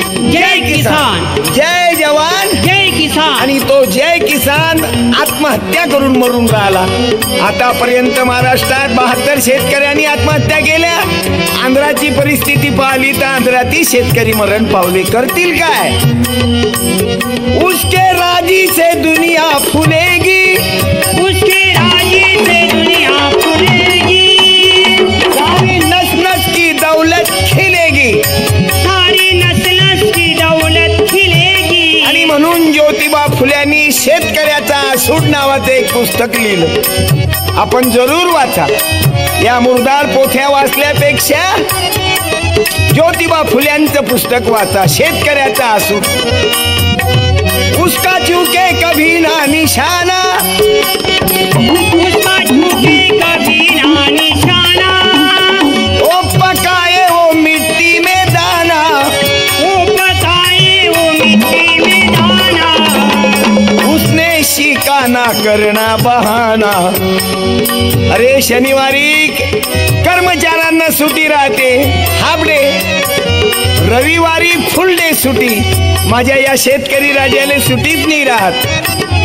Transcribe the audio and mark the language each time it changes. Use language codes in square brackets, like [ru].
[hi] जय किसान, जय जवान जय किसान, [mr] आणि तो जय किसान आत्महत्या करून मरून राहिला. आतापर्यंत महाराष्ट्रात 72 शेतकऱ्यांनी आत्महत्या केल्या. आंध्राची परिस्थिती पाहिली तर आंध्रातील शेतकरी मरण पावले. करतील काय. [hi] उसके राजी से दुनिया फुलेगी, उसके राजी से दुनिया फूलेगी, सारी नस नस की दौलत खिलेगी, सारी नस्ल नस्ल की दौलत खिलेगी. [mr] आणि म्हणून ज्योतिबा फुल्यांनी शेतकऱ्याचा सूड नावाचं एक पुस्तक लिहिलं. आपण जरूर वाचा. या मुरदार पोथ्या वाचल्यापेक्षा ज्योतिबा फुल्यांचं पुस्तक वाचा, शेतकऱ्याचा आसूड. [hi] उसका चूके कभी ना निशाना, उसका झुके कभी ना निशाना, ओ पकाए वो मिट्टी में दाना, वो पकाए वो मिट्टी में दाना, उसने शिका ना करना बहाना. [mr] अरे शनिवारी कर्मचाऱ्यांना सुट्टी राहते, हाफ डे. रविवारी फुल डे सुट्टी. माझ्या या शेतकरी राजाला सुट्टीच नाही राहत.